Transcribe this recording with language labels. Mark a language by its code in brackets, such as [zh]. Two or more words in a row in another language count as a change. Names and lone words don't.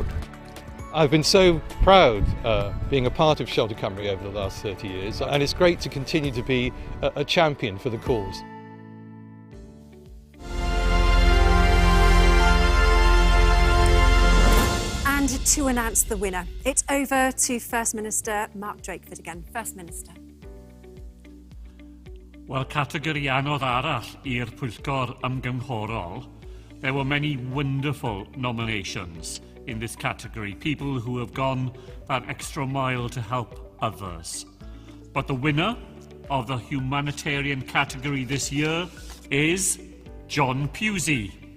[en] I've been so proud being a part of Shelter Cymru over the last 30 years, and it's great to continue to be a champion for the cause. And to announce the winner, it's over to First Minister Mark Drakeford again. First Minister. [cy] Wel, categori anodd arall i'r Pwyllgor Ymgynghorol. [en] There were many wonderful nominations in this category, people who have gone that extra mile to help others. But the winner of the humanitarian category this year is John Pusey.